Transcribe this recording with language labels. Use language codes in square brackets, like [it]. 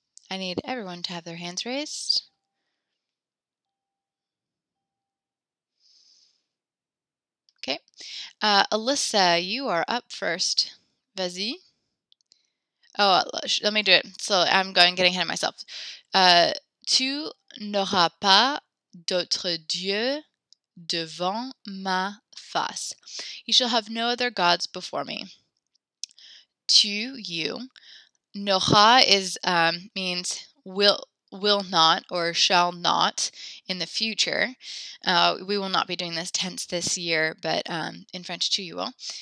[en] I need everyone to have their hands raised. Okay. Alyssa, you are up first. [fr] Vas-y. [en] Oh, let me do it. So I'm getting ahead of myself. [fr] Tu n'auras pas d'autre Dieu devant ma face. [en] You shall have no other gods before me. Tu, you. N'aura is means will not or shall not in the future. We will not be doing this tense this year, but in French too you will.